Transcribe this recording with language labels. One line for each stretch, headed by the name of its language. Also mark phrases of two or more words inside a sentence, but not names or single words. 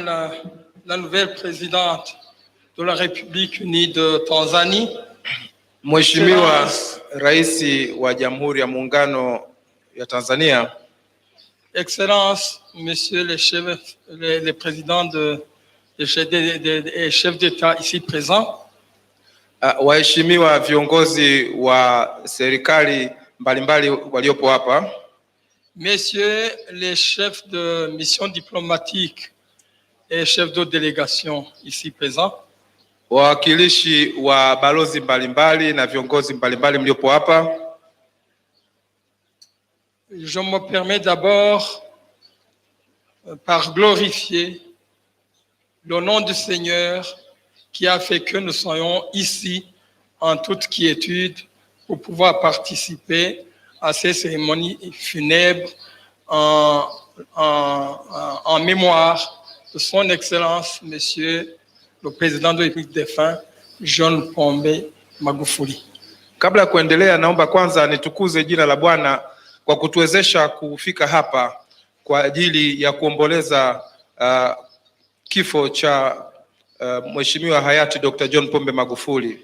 French: la nouvelle présidente de la République unie de Tanzanie,
Swahili: Mheshimiwa Rais wa Jamhuri ya Muungano ya Tanzania,
French: Excellence, Monsieur les présidents des chefs d'État ici présents,
Swahili: waheshimiwa viongozi wa serikali mbalimbali waliopo hapa,
French: Messieurs les chefs de mission diplomatique et chefs de délégation ici présents,
Swahili: wawakilishi wa balozi mbalimbali na viongozi mbalimbali mliopo hapa.
French: Je me permets d'abord par glorifier le nom du Seigneur qui a fait que nous soyons ici en toute quiétude pour pouvoir participer à ces cérémonies funèbres en mémoire de son Excellence, Monsieur le Président de la République défunt, John Pombe Magufuli.
Swahili: Kabla ya kuendelea, naomba kwanza nitukuze jina la Bwana kwa kutuwezesha kufika hapa kwa ajili ya kuomboleza kifo cha Mheshimiwa Hayati Dr. John Pombe Magufuli.